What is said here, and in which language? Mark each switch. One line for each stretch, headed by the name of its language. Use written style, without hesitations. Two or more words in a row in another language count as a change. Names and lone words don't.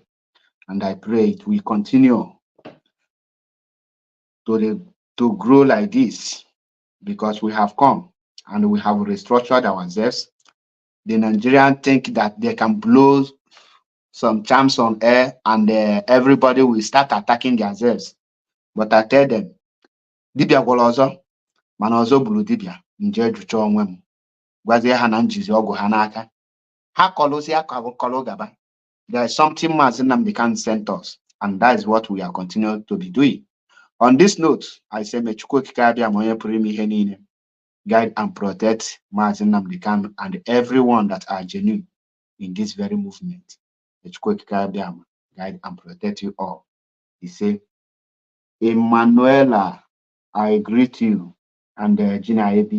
English: And I pray it will continue to grow like this, because we have come and we have restructured ourselves. The Nigerians think that they can blow some charms on air and everybody will start attacking themselves. But I tell them,
Igbo: dibia gwọrọ ọzọ, mana ọzọ buru dibia, nje jụcha onwe m. Gwazie ha na njizi ọgwụ ha n'aka. Ha kọlụzie kọlụ gaba.
English: There is something Mazi Nnamdi Kanu sent us, and that is what we are continuing to be doing. On this note, I say,
Igbo: Mechukwu Okike Abịam onye pụrụ ime ihe niile,
English: guide and protect Mazi Nnamdi Kanu and everyone that are genuine in this very movement. Mechukwu Okike Abịam guide and protect you all. He say, Emanuela, I greet you, and Gina A.B.